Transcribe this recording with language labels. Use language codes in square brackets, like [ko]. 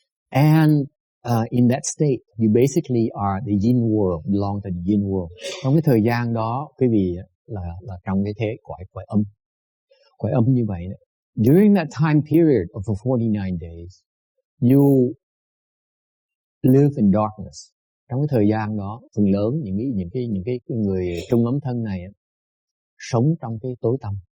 [en] And in that state, you basically are the yin world, belong to the yin world. [vi] Trong cái thời gian đó, quý vị là trong cái thế cõi âm. Cõi âm như vậy. [en] During that time period of the 49 days, you live in darkness. [vi] Trong cái thời gian đó, phần lớn những cái người trung ấm thân này sống trong cái tối tăm.